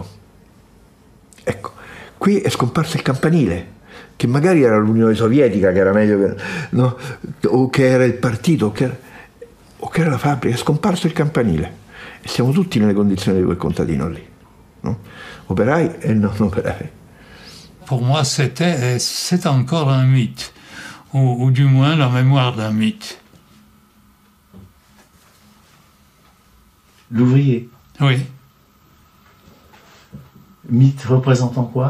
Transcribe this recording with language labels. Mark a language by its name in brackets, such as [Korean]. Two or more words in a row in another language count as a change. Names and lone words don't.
[Italian] Ecco, qui è scomparso il campanile, che magari era l'Unione Sovietica, che era meglio che, no? O che era il partito, o che era la fabbrica. È scomparso il campanile e siamo tutti nelle condizioni di quel contadino lì, no? Operai e non operai. [French] Pour moi, c'est encore un mythe, ou du moins la mémoire d'un mythe. L'ouvrier. Oui. Mythe représentant quoi?